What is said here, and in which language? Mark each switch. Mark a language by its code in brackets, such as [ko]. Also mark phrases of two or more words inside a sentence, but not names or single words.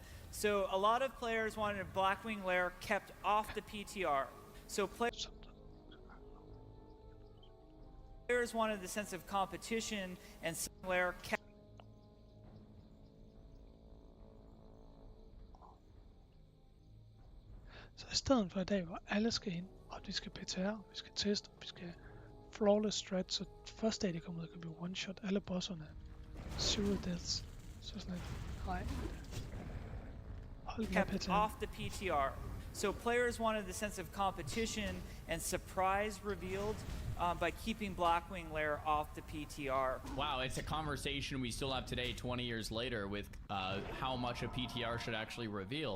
[en] So a lot of players wanted a Blackwing Lair kept off the PTR. So players wanted the sense of competition, and Lair kept [da] Så i stedet for i dag, hvor alle skal ind, og vi skal PTR, vi skal teste, vi skal [en] flawless strat, [da] så første dag de kommer ud, kan blive one-shot alle bosserne. [en] Zero deaths. [da] Så sådan lidt, nej. Hold med [en] Kept PTR. off the PTR. So players wanted the sense of competition and surprise revealed by keeping Blackwing Lair off the PTR. Wow, it's a conversation we still have today, 20 years later, with how much a PTR should actually reveal.